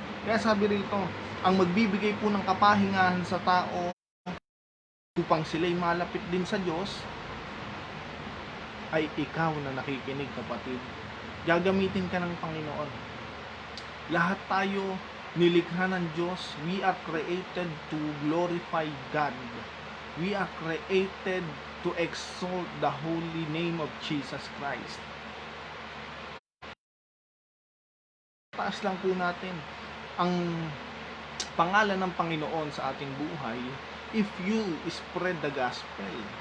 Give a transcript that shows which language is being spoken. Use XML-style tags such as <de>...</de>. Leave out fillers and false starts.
<tl>Kaya sabi rito, ang magbibigay po ng kapahingahan sa tao upang sila'y malapit din sa Diyos ay ikaw na nakikinig, kapatid. Gagamitin ka ng Panginoon. Lahat tayo nilikha ng Diyos.</tl> <en>We are created to glorify God. We are created to exalt the holy name of Jesus Christ.</en> <tl>Taas lang po natin ang pangalan ng Panginoon sa ating buhay</tl> <en>if you spread the gospel.</en>